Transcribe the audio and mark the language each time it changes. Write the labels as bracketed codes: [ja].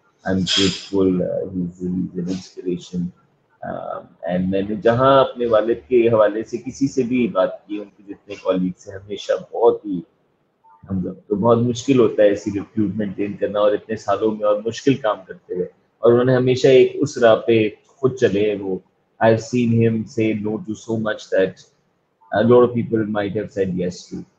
[en] I'm grateful, he's an inspiration. [ur] And میں نے جہاں اپنے والد کے حوالے سے کسی سے بھی بات کی, ان کے جتنے کالیگس ہیں, ہمیشہ بہت ہی ہم لوگ تو بہت مشکل ہوتا ہے ایسی ریپیوٹ مینٹین کرنا, اور اتنے سالوں میں, اور مشکل کام کرتے ہوئے. اور انہوں نے ہمیشہ ایک اس راہ پہ خود چلے. وہ [en] I've seen him say no to so much that a lot of people might have said yes to.